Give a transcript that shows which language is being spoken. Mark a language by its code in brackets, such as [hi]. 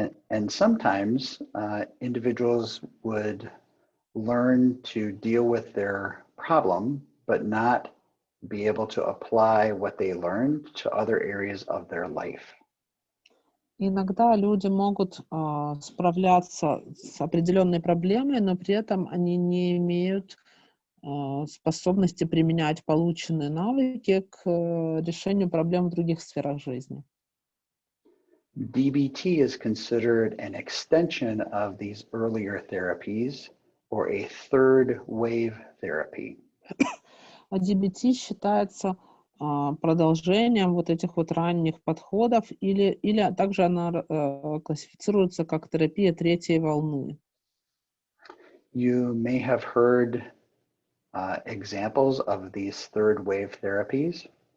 [en] And sometimes individuals would learn to deal with their problem, but not be able to apply what they learned to other areas of their life. [ru] Иногда люди могут справляться с определенной проблемой, но при этом они не имеют способности применять полученные навыки к решению проблем в других сферах жизни. [en] DBT is considered an extension of these earlier therapies or a third wave therapy. [ru] А DBT считается продолжением вот этих вот ранних подходов, или также она классифицируется как терапия третьей волны. [en] You may have heard examples of these third wave therapies.